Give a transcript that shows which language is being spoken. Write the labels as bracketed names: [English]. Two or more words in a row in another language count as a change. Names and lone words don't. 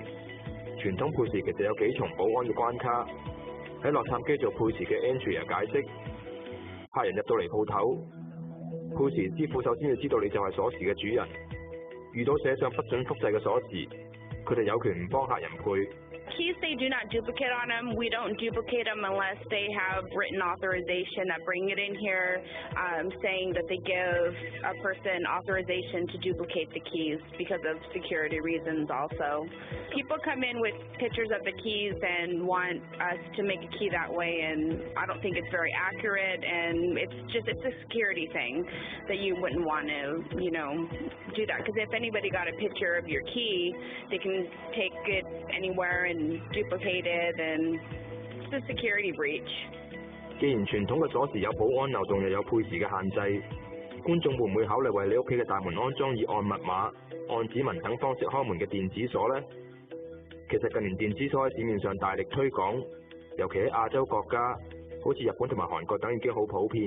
[Cantonese] 傳統配時其實有幾重保安嘅關卡。喺洛杉磯做配時嘅 Andrea 解釋，客人入到嚟鋪頭，配時師傅首先要知道你就係鎖匙嘅主人。遇到寫上不准複製嘅鎖匙，佢哋有權唔幫客人配。 [English] Keys say do not duplicate on them. We don't duplicate them unless they have written authorization that bring it in here, saying that they give a person authorization to duplicate the keys because of security reasons also. People come in with pictures of the keys and want us to make a key that way, and I don't think it's very accurate, and it's a security thing that you wouldn't want to, do that, because if anybody got a picture of your key, they can take it anywhere and duplicate it, and it's a security breach. [Cantonese] 既然傳統嘅鎖匙有保安漏洞又有配時嘅限制，觀眾會唔會考慮為你屋企嘅大門安裝以按密碼、按指紋等方式開門嘅電子鎖呢？其實近年電子鎖喺市面上大力推廣，尤其喺亞洲國家，好似日本同埋韓國等已經好普遍。